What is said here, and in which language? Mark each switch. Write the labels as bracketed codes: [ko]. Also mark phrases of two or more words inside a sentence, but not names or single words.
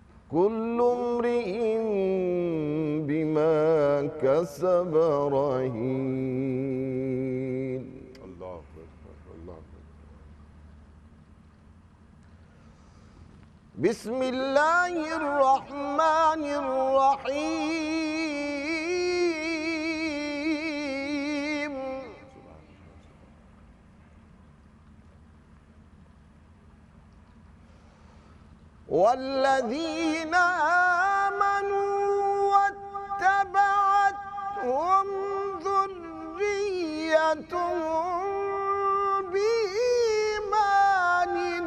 [ar] كل امرئ بما كسب رهين اللہ اکبر، اللہ اکبر۔ بسم اللہ الرحمن الرحیم والذین آمنوا واتبعتهم ذریتهم بإیمان